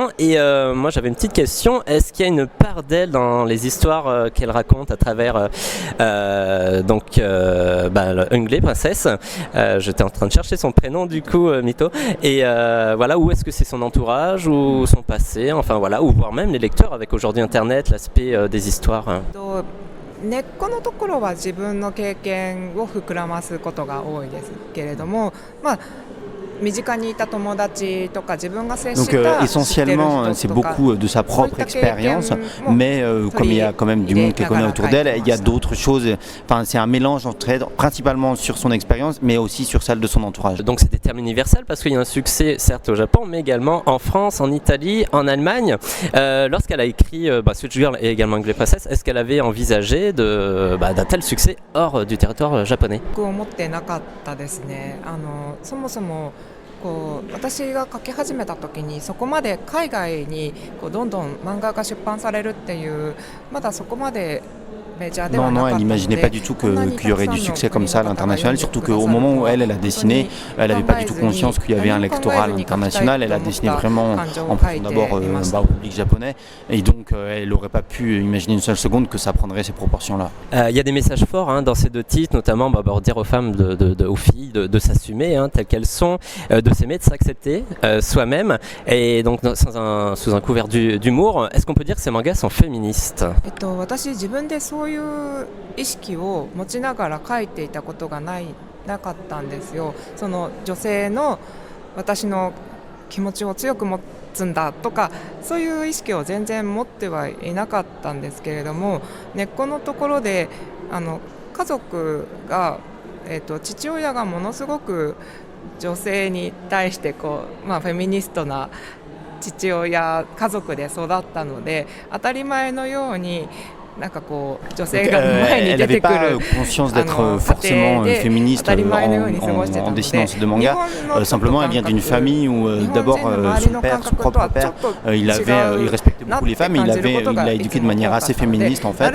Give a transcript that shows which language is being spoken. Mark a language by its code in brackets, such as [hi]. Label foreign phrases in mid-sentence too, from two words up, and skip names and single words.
[fr] Et moi j'avais une petite question, est-ce qu'il y a une part d'elle dans les histoires qu'elle raconte à travers Unglé, princesse, j'étais en train de chercher son prénom du coup, Mito, et voilà, où est-ce que c'est son entourage ou son passé, enfin voilà, ou voire même les lecteurs avec aujourd'hui internet, l'aspect des histoires. [ja] 根っこのところは自分の経験を膨らますことが多いですけれども、身近にいた友達とか自分が接した [fr] Donc essentiellement c'est beaucoup de sa propre expérience, mais comme il y a quand même du monde qu'elle connaît autour d'elle, il y a d'autres choses, enfin c'est un mélange principalement sur son expérience mais aussi sur celle de son entourage. Donc c'est des termes universels parce qu'il y a un succès certes au Japon mais également en France, en Italie, en Allemagne. Lorsqu'elle a écrit Switch Girl et également Unglé Princess, est-ce qu'elle avait envisagé d'un tel succès hors du territoire japonais? [ja] 思ってなかったですね。そもそも私が書き始めた時にそこまで海外にどんどん漫画が出版されるっていうまだそこまで [fr] Non, elle n'imaginait pas du tout qu'il y aurait du succès comme ça à l'international, surtout qu'au moment où elle a dessiné, elle n'avait pas du tout conscience qu'il y avait un lectorat à l'international, elle a dessiné vraiment en pensant d'abord au public japonais, et donc elle n'aurait pas pu imaginer une seule seconde que ça prendrait ces proportions-là. Il y a des messages forts dans ces deux titres, notamment dire aux femmes, aux filles de s'assumer telles qu'elles sont, de s'aimer, de s'accepter soi-même, et donc sous un couvert d'humour. Est-ce qu'on peut dire que ces mangas sont féministes? [ja] そういう意識を持ちながら書いていたことがなかったんですよ。その女性の私の気持ちを強く持つんだとかそういう意識を全然持ってはいなかったんですけれども、根っこのところで家族が、父親がものすごく女性に対してフェミニストな父親家族で育ったので当たり前のように [fr] elle n'avait pas conscience d'être forcément féministe en dessinant ces deux mangas. Simplement, elle vient d'une famille où d'abord son propre père, il respectait beaucoup les femmes, il l'a éduqué de manière assez féministe en fait.